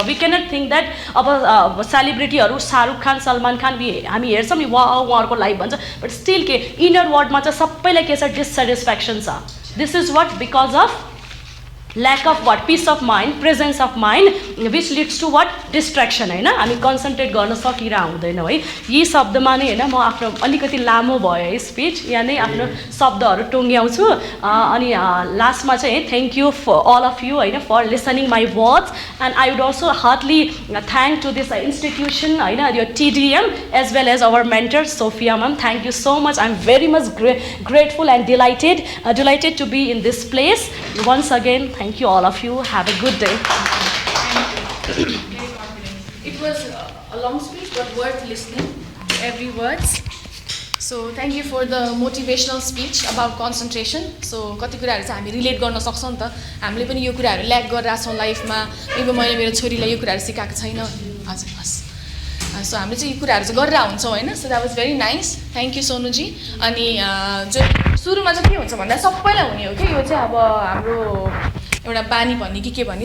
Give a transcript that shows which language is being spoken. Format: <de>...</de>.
<en>we cannot think that</en> <ne>अब सेलिब्रिटीहरू शाहरुख खान, सलमान खान हामी हेर्छौँ नि, उहाँहरूको लाइफ भन्छ,</ne> <en>but still</en> <ne>के इनर वर्डमा चाहिँ सबैलाई के छ, डिससेटिस्फ्याक्सन छ।</ne> <en>This is what because of lack of what peace of mind, presence of mind which leads to what distraction होइन।</en> <ne>हामी कन्सन्ट्रेट गर्न सकिरह हुँदैनौँ है। यी शब्दमा नै होइन म आफ्नो अलिकति लामो भयो है स्पिच, यहाँ नै आफ्नो शब्दहरू टुङ्ग्याउँछु।</ne> <en>अनि लास्टमा चाहिँ thank you for all of you होइन for listening my words, and I would also heartily thank to this institution होइन, यो TDM as well as our mentor Sophia ma'am. Thank you so much, I am very much grateful and delighted to be in this place. Once again, thank you all of you. Have a good day. It was a long speech, but worth listening to every words. So thank you for the motivational speech about concentration.</en> <ne>So कति कुराहरू चाहिँ हामी relate गर्न सक्छौँ नि त, हामीले पनि यो कुराहरू ल्याक गरिरहेको छौँ लाइफमा। अब मैले मेरो छोरीलाई यो कुराहरू सिकाएको छैन। हजुर हस्। सो हामीले चाहिँ यो कुराहरू चाहिँ गरेर हुन्छौँ होइन।</ne> <en>So that was very nice, thank you Sonuji.</en> <ne>अनि जो सुरुमा चाहिँ के हुन्छ भन्दा सबैलाई हुने हो कि यो चाहिँ अब हाम्रो एउटा बानी भन्ने कि के भन्ने।</ne>